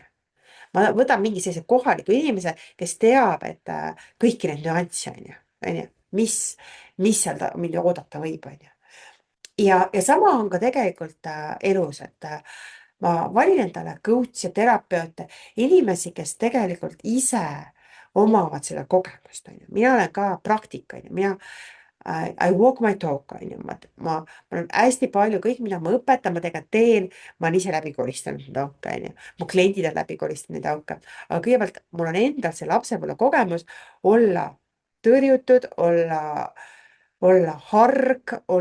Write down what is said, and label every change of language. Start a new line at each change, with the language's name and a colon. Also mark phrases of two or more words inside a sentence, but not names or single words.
Estonian: Ma võtan mingi sellise kohaliku inimese, kes teab, et kõiki neid nüansse, on ju, mis seal mind oodata võib, on ju. Ja sama on ka tegelikult elus, et ma valin endale coach'e ja terapeute, inimesi, kes tegelikult ise omavad seda kogemust, on ju. Mina olen ka praktik, on ju, mina
English: I walk my talk,
Estonian: on ju, ma olen hästi palju, kõik, mida ma õpetan, ma tegelikult teen, ma olen ise läbi koristanud neid auke, on ju. mu kliendid on läbi koristanud neid auke, aga kõigepealt mul on endal see lapsepõlve kogemus olla tõrjutud, olla harg,